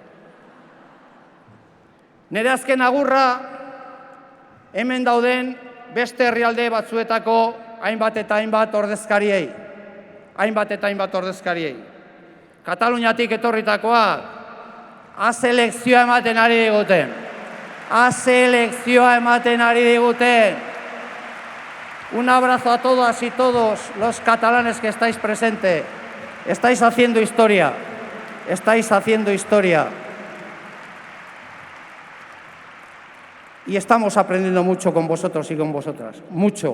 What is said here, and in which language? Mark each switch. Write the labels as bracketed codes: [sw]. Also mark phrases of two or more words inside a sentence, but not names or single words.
[eu] Nire azken agurra hemen dauden beste herrialde batzuetako hainbat eta hainbat ordezkariei. Kataluniatik etorritakoa, aselekzioa ematen ari diguten. [es] Un abrazo a todas y todos los catalanes que estáis presentes. Estáis haciendo historia. Y estamos aprendiendo mucho con vosotros y con vosotras, mucho.